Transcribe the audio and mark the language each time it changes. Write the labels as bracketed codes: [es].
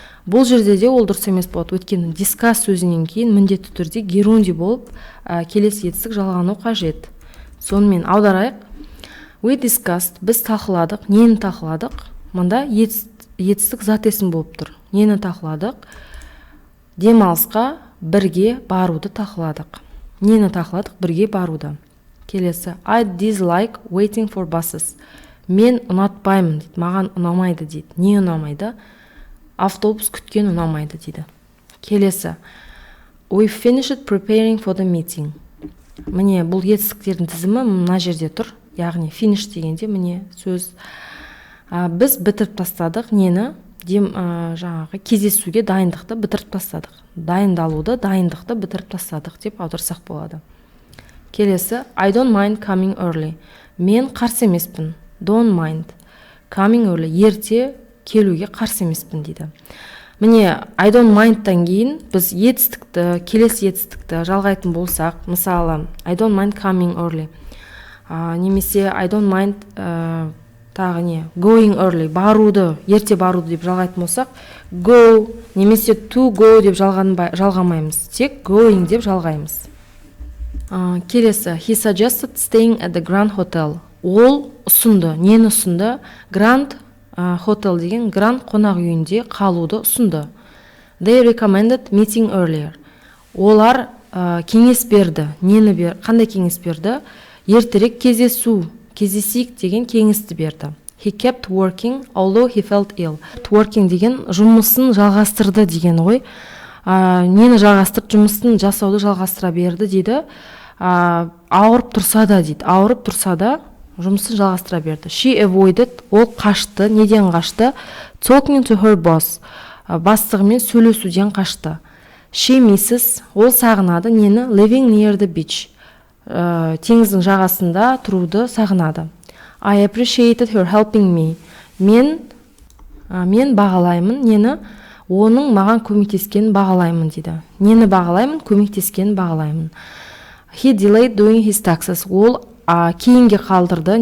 [kk] Бұл жерде де ол дұрыс емес болады. Өйткені discuss сөзінен кейін міндетті түрде герунди болып келесі етістік жалғану қажет. Сонымен аударайық. [en] We discussed, [kk] біз талқыладық. Нені талқыладық? Мында етістік зат есім болып тұр. Нені талқыладық? Демалысқа бірге баруды талқыладық. Нені талқыладық? Бірге баруды. Келесі. [en] I dislike waiting for buses. [kk] Мен ұнатпаймын дейді. Маған ұнамайды дейді. Не ұнамайды? Автобус күткен ұнамайды дейді. Келесі. [en] We finished preparing for the meeting. [kk] Міне бұл етістіктердің тізімі мына жерде тұр. Яғни finish дегенде міне сөз. Біз бітіріп тастадық. Нені? Жаңағы кездесуге дайындықты бітіріп тастадық. Дайындалуды, дайындықты бітіріп тастадық деп аударсақ болады. Келесі, [en] I don't mind coming early. [kk] Мен қарсы емеспін. [en] Don't mind. Coming early. [kk] Ерте келуге қарсы емеспін дейді. Міне, I don't mind-тан кейін біз етістікті, келесі етістікті жалғайтын болсақ, мысалы, [en] I don't mind coming early. [kk] Немесе [en] I don't mind [kk] тағы не? [en] Going early. [kk] Баруды, ерте баруды деп жалғайтын болсақ, go, немесе to go деп жалғамаймыз. Тек going деп жалғаймыз. Келесі, [en] he suggested staying at the Grand Hotel. [kk] Ол ұсынды. Нені ұсынды? Grand Hotel деген Grand қонақ үйінде қалуды ұсынды. [en] They recommended meeting earlier. [kk] Олар кеңес берді. Қандай кеңес берді? Ертерек кездесейік деген кеңесті берді. [en] He kept working although he felt ill. Working [kk] деген жұмысын жалғастырды деген ғой. нені жалғастырып, жұмысын жасауды жалғастыра берді дейді. Ауырып тұрса да дейді, ауырып тұрса да жұмысын жалғастыра берді. [en] She avoided, [kk] ол қашты, неден қашты? [en] Talking to her boss, [kk] бастығымен сөйлесуден қашты. [en] She misses, [kk] ол сағынады, нені? [en] Living near the beach, [kk] теңіздің жағасында тұруды сағынады. [en] I appreciated her helping me, [kk] мен бағалаймын, нені? Оның маған көмектескенін бағалаймын дейді. Нені бағалаймын? Көмектескенін бағалаймын. [en] He delayed doing his taxes, [kk] ол кейінге қалдырды.